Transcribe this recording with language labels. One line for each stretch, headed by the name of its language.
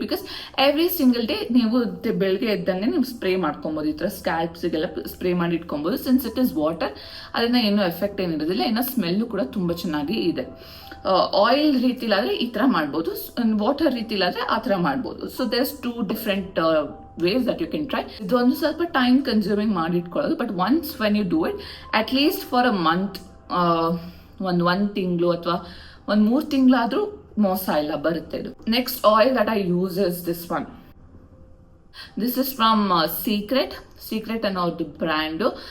English: because every single day
Kannada: ನೀವು ಬೆಳಗ್ಗೆ ಎದ್ದಂಗೆ ನೀವು ಸ್ಪ್ರೇ ಮಾಡ್ಕೊಬೋದು. ಈ ಥರ ಸ್ಕ್ಯಾಲ್ಪ್ಸಿಗೆಲ್ಲ ಸ್ಪ್ರೇ ಮಾಡಿ ಇಟ್ಕೊಬೋದು.
English: since it is water,
Kannada: ಅದನ್ನ ಏನೂ ಎಫೆಕ್ಟ್ ಏನಿರೋದಿಲ್ಲ, ಏನೋ ಸ್ಮೆಲ್ಲು ಕೂಡ ತುಂಬ ಚೆನ್ನಾಗಿ ಇದೆ. ಆಯಿಲ್ ರೀತಿಲಾದರೆ ಈ ಥರ ಮಾಡ್ಬೋದು, ವಾಟರ್ ರೀತಿಲಾದರೆ ಆ ಥರ ಮಾಡ್ಬೋದು.
English: So there's 2 different ways that you can try.
Kannada: ಇದು ಒಂದು ಸ್ವಲ್ಪ ಟೈಮ್ ಕನ್ಸ್ಯೂಮಿಂಗ್ ಮಾಡಿ ಇಟ್ಕೊಳ್ಳೋದು.
English: but once when you do it, at least for a month,
Kannada: ಒಂದು ತಿಂಗಳು ಅಥವಾ ಒಂದು 3 ತಿಂಗಳಾದರೂ ಮೋಸ ಇಲ್ಲ, ಬರುತ್ತೆ ಇದು.
English: Next oil that I use is this one. This is from secret
Kannada: ಅನ್ನೋದು ಬ್ರ್ಯಾಂಡು.